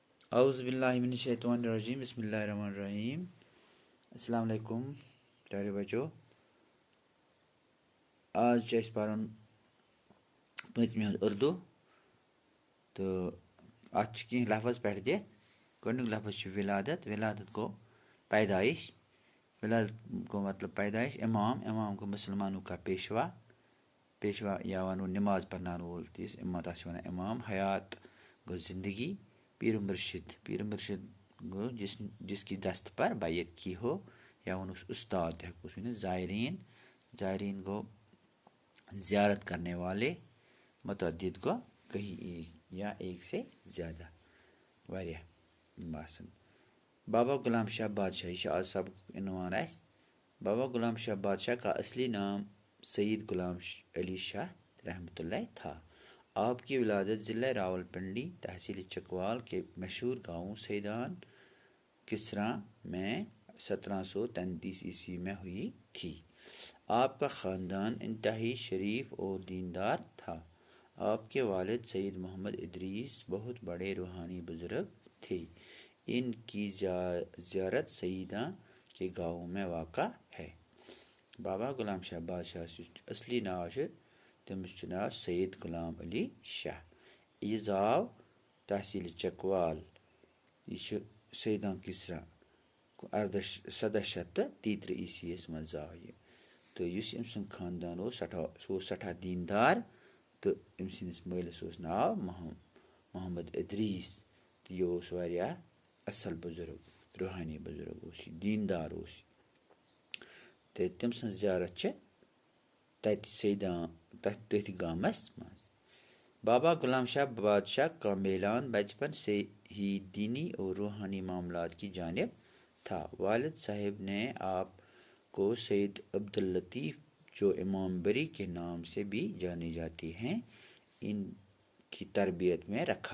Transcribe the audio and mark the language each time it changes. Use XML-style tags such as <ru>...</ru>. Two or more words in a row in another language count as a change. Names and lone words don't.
<ar>اعوذ باللہ من الشیطان الرجیم بسم اللہ الرحمن الرحیم.</ar> <ur>السلام علیکم پیارے بچو.</ur> <ks>آج چھِ أسۍ پَرُن پٲنٛژمہِ ہُنٛد اُردو تہٕ اَتھ چھِ کینٛہہ لفظ پٮ۪ٹھ دِتھ. گۄڈنیُک لفظ چھُ ولادت. ولادت گوٚو پیدائش. ولادت گوٚو مطلب پیدائش. امام گوٚو</ks> <ur>مُسلمانوں کا پیشوا.</ur> <ks>پیشوا یا وَنو نماز پرناون وول تہِ تَتھ چھِ وَنان امام. حیات گوٚو زندگی. پیر مرشد گوٚو</ks> <ur>جس کی دست پر بیعت کی ہو</ur> <ks>یا وَنوس استاد تہِ ہٮ۪کوس ؤنِتھ. زائرین گوٚو</ks> <ur>زیارت کرنے والے.</ur> <ks>متعدد گوٚو</ks> <ur>کہیں ایک یا ایک سے زیادہ</ur> <ks>واریاہ باسان. بابا غلام شاہ بادشاہ یہ چھِ آز سبقُک عنوان اَسہِ.</ks> <ur>بابا غلام شاہ بادشاہ کا اصلی نام سید غلام علی شاہ</ur> <ar>رحمۃ اللہ</ar> <ur>تھا. آپ کی ولادت ضلع راول پنڈی تحصیل چکوال کے مشہور گاؤں سیدان کسراں میں 1733 عیسوی میں ہوئی تھی. آپ کا خاندان انتہائی شریف اور دیندار تھا. آپ کے والد سید محمد ادریس بہت بڑے روحانی بزرگ تھے. ان کی زیارت سیداں کے گاؤں میں واقع ہے.</ur> <ks>بابا غلام شاہ بادشاہ اصلی ناو چھُ تٔمِس چھُ ناو سید غلام علی شاہ. یہِ زاو تحصیل چکوال. یہِ چھُ سیداں کسرا 1733 عیسوی یس منٛز زاو یہِ. تہٕ یُس أمۍ سُنٛد خاندان اوس سُہ اوس سٮ۪ٹھاہ دیندار تہٕ أمۍ سٕنٛدِس مٲلِس اوس ناو محمد ادریس. تہٕ یہِ اوس واریاہ اَصٕل بُزرگ روحانی بُزرگ اوس یہِ. دیندار اوس یہِ. تہٕ تٔمۍ سٕنٛز زیارت چھِ تَتہِ سیداں تٔتھۍ گامس منٛز.</ks> <ur>بابا غلام شاہ بادشاہ کا میلان بچپن سے ہی دینی اور روحانی معاملات کی جانب تھا. والد صاحب نے آپ کو سید عبداللطیف جو امام بری کے نام سے بھی جانے جاتے ہیں ان کی تربیت میں رکھا.</ur>